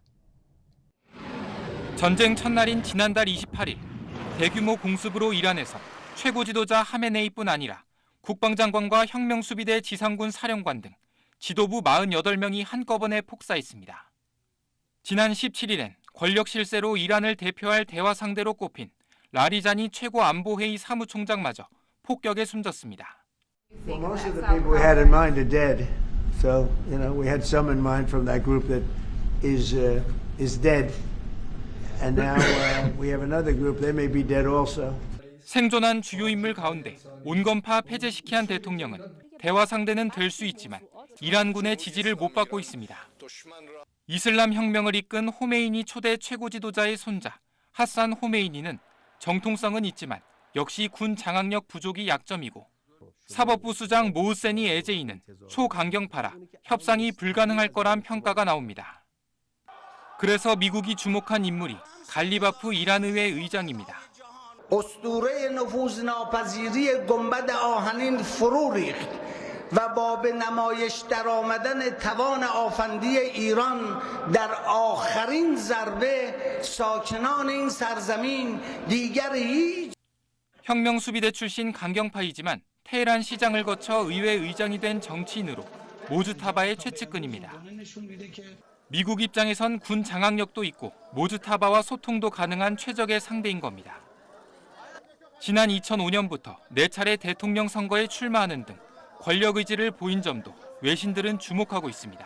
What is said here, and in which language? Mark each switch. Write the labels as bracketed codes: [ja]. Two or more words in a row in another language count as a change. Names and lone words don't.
[ko] 전쟁 첫날인 지난달 28일 대규모 공습으로 이란에서 최고 지도자 하메네이뿐 아니라 국방장관과 혁명수비대 지상군 사령관 등 지도부 48명이 한꺼번에 폭사했습니다. 지난 17일엔 권력 실세로 이란을 대표할 대화 상대로 꼽힌 라리자니 최고안보회의 사무총장마저 폭격에 숨졌습니다. [en] Most of the people we had in mind are dead. So, we had some in mind from that group that is dead. And now we have another group, they may be dead also. [ko] 생존한 주요 인물 가운데 온건파 페제시키안 대통령은 대화 상대는 될 수 있지만 이란군의 지지를 못 받고 있습니다. 이슬람 혁명을 이끈 호메이니 초대 최고 지도자의 손자 하산 호메이니는 정통성은 있지만 역시 군 장악력 부족이 약점이고 사법부 수장 모흐세니 에제이는 초강경파라 협상이 불가능할 거란 평가가 나옵니다. 그래서 미국이 주목한 인물이 갈리바프 이란 의회 의장입니다. [fa] اسطوره نفوذناپذیری گنبد آهنین فرو ریخت و با به نمایش درآمدن توان آفندی ایران در آخرین ضربه ساکنان این سرزمین دیگر هیچ [ko] 혁명 수비대 출신 강경파이지만 테헤란 시장을 거쳐 의회 의장이 된 정치인으로 모주타바의 최측근입니다. 미국 입장에선 군 장악력도 있고 모주타바와 소통도 가능한 최적의 상대인 겁니다. 지난 2005년부터 4차례 대통령 선거에 출마하는 등 권력 의지를 보인 점도 외신들은 주목하고 있습니다.